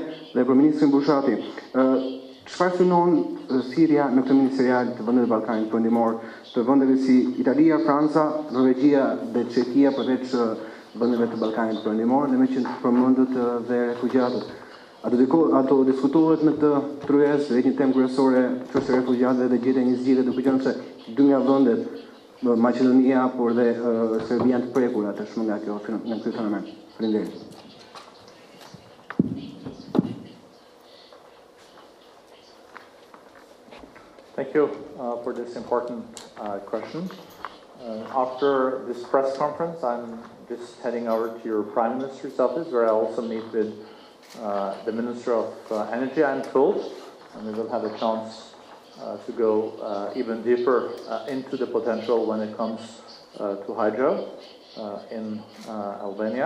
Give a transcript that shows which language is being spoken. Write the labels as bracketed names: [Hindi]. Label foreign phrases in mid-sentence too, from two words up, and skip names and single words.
[Albanian] Dhe për ministrin Bushati, çfarë synon thirrja në këtë ministerial të vendeve të Ballkanit Perëndimor, të vendeve si Italia, Franca, Norvegjia dhe Çekia, përveç vendeve të Ballkanit Perëndimor, dhe me që përmendët dhe refugjatët? Ato diskutohet në të tryez, dhe një temë kryesore çështja e refugjatëve dhe gjetja një zgjidhje, duke qenë se dy nga vendet, Maqedonia por dhe Serbia janë të prekura tashmë nga ky fenomen. Faleminderit. [English] Thank you for this important question. After this press conference, I'm just heading over to your Prime Minister's office, where I also meet with the Minister of Energy, I'm told, and we will have a chance to go even deeper into the potential when it comes to hydro in Albania.